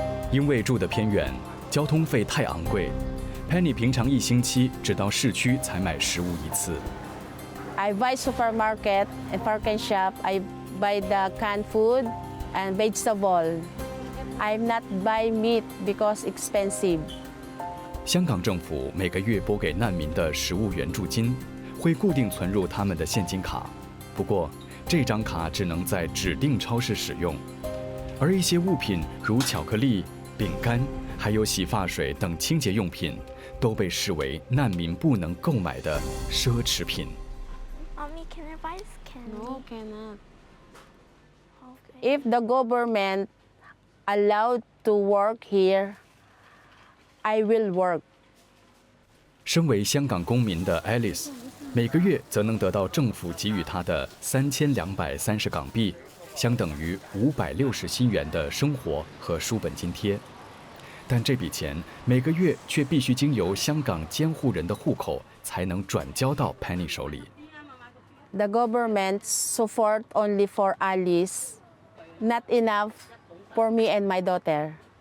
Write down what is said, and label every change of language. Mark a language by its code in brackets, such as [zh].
[zh] 因为住得偏远，交通费太昂贵 ，Penny 平常一星期只到市区才买食物一次。 [en] I buy supermarket and parking shop. I buy the canned food and vegetable. I'm not buy meat because expensive. [zh] 香港政府每个月拨给难民的食物援助金，会固定存入他们的现金卡。不过，这张卡只能在指定超市使用，而一些物品如巧克力、饼干，还有洗发水等清洁用品，都被视为难民不能购买的奢侈品。 [en] Mommy, can I buy this candy? No, cannot. Okay. If the government allowed to work here, I will work. [zh] 身为香港公民的 Alice， 每个月则能得到政府给予她的3230港币，相等于560新元的生活和书本津贴。但这笔钱每个月却必须经由香港监护人的户口才能转交到 Penny 手里。 [en] The government support only for Alice, not enough for me and my daughter.